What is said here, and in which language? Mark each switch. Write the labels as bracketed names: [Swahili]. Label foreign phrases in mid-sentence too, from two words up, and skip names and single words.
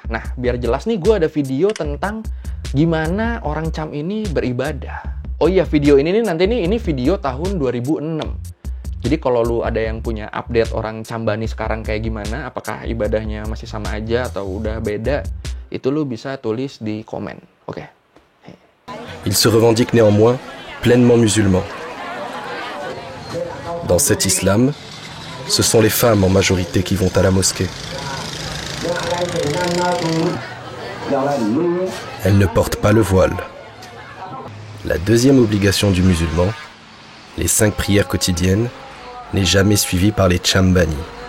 [Indonesian] Nah, biar jelas nih gue ada video tentang gimana orang Cham ini beribadah. Oh iya, video ini nih nanti nih, ini video tahun 2006. Jadi kalau lu ada yang punya update orang Cham Bani sekarang kayak gimana, apakah ibadahnya masih sama aja atau udah beda, itu lu bisa tulis di komen. Oke. [French] Il se revendique néanmoins pleinement musulman. Dans cet islam, ce sont les femmes en majorité qui vont à la mosquée. elle ne porte pas le voile. La deuxième obligation du musulman, les 5 prières quotidiennes, n'est jamais suivie par les Chambani.